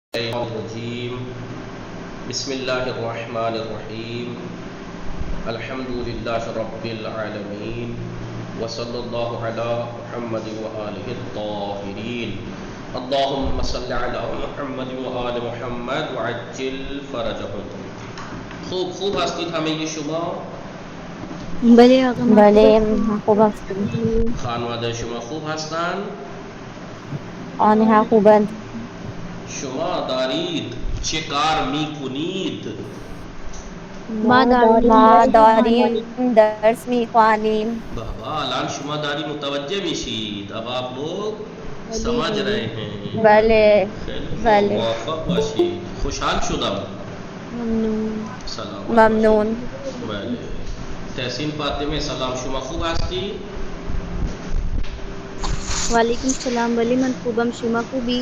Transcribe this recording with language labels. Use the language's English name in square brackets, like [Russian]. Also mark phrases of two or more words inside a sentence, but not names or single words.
[Arabic] الشيطان الرجيم بسم الله الرحمن الرحيم الحمد لله رب العالمين وصلى الله على محمد وآله الطاهرين اللهم صل على محمد وآل محمد وعجل فرجهم. [Persian] خوب هستید همه شما؟ بله آقا بله محفوظ خوب هستیم. خانواده شما خوب هستند؟ آنها خوبند. شما دارید چه کار میکنید؟ ما ما داریم داریم درس میخوانیم. بابا الان شما داری متوجه میشید، [Urdu] اب آپ لوگ سمجھ رہے ہیں. [Persian] بله خیلی بله. موفق باشید. خوشحال شدم. ممنون. سلام. ممنون. بله. تحسین فاطمه سلام، شما خوب هستی؟ [Arabic] وعلیکم السلام. [Persian] ولی من خوبم، شما خوبی؟